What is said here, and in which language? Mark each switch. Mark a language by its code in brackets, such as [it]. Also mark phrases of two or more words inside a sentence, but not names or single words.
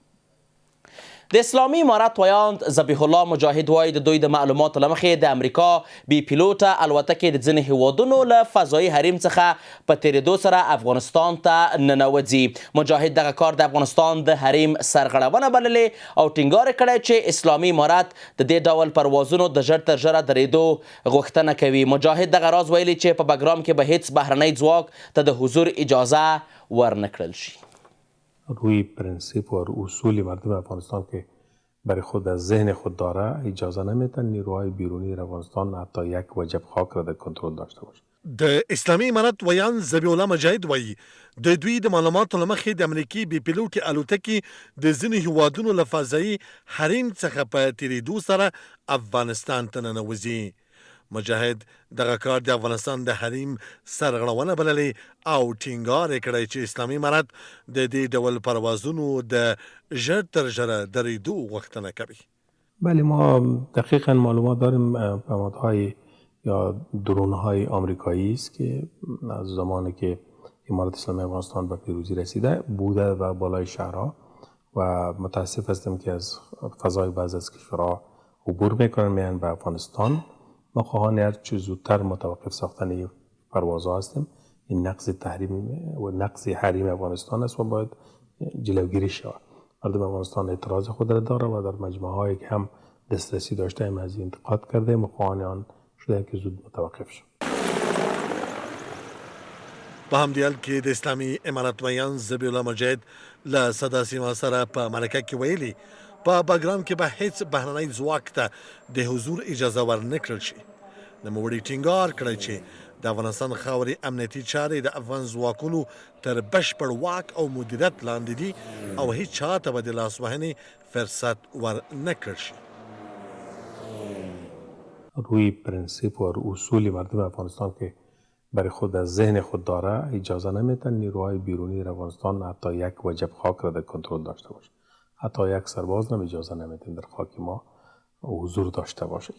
[ps] د اسلامي امارت ویاند ذبیح الله مجاهد وایي د دوی د معلوماتو له مخې د امریکا بي پیلوټه الوتکې د ځینې هیوادونو له فضایي حریم څخه په تېرېدو سره افغانستان ته ننوځي. مجاهد دغه کار د افغانستان د حریم سرغړونه بللې او ټینګار کړی چې اسلامي امارت د دې ډول پروازونو د ژر تر ژره درېدو غوښتنه کوي. مجاهد دغه راز ویلي چې په بګرام کې به هیڅ بهرنی ځواک ته د حضور اجازه ورنه کړل شي. [fa] روی پرنسیپ و اصول مردم افغانستان که برای خود از ذهن خود داره اجازه نمیتن نیروهای بیرونی در افغانستان حتی یک وجب خاک را در کنترل داشته باشه. [ps] د اسلامي امارت ویان ذبیح الله مجاهد وایي د دوی د معلوماتو له مخې د امریکي بي پیلوټې الوتکې د ځینې هیوادونو له فضایي حریم څخه په تېرېدو سره افغانستان ته ننوځي. مجاهد دغه کار د افغانستان د حریم سرغړونه بللې او ټینګار یې کړی چې اسلامي امارت د دې ډول پروازونو د ژر تر ژره درېدو غوښتنه کوي. [fa] بله، ما دقیقا معلومات داریم پهپادهای یا درونهای آمریکایی است که از زمانی که امارت اسلامی افغانستان به پیروزی رسیده بوده و بالای شهرها و متاسف هستم که از فضای بعض از کشورها عبور میکنن میان به افغانستان. ما خواهان هر چه زودتر متوقف ساختن این پروازها هستیم. این نقض تحریم و نقض حریم افغانستان است و باید جلوگیری شود. مردم افغانستان اعتراض خود را داره و در مجمع هایی که هم دسترسی داشته هم از انتقاد کرده، خواهان آن شده که زود متوقف شد. [ps] په همدې حال کې د اسلامي امارت ویان ذبیح الله مجاهد له صدا سیما سره په مرکه کې ویلي په بګرام کې به هیڅ بهرنی ځواک ته د حضور اجازه ورنه کړل شي. نوموړي ټینګار کړی چې د افغانستان خاورې امنیتي چارې د افغان ځواکونو تر بشپړ واک او مدیریت لاندې دي او هیڅ چاته به د لاسوهنې فرصت ورنه کړل شي. [fa] روی پرنسیپ و اصول مردم افغانستان که برای خود از ذهن خود داره اجازه نمیتن نیروهای بیرونی در افغانستان حتی یک وجب خاک را در کنترل داشته باشه. حتی یک سرباز هم اجازه نمیتن در خاک ما حضور داشته باشه.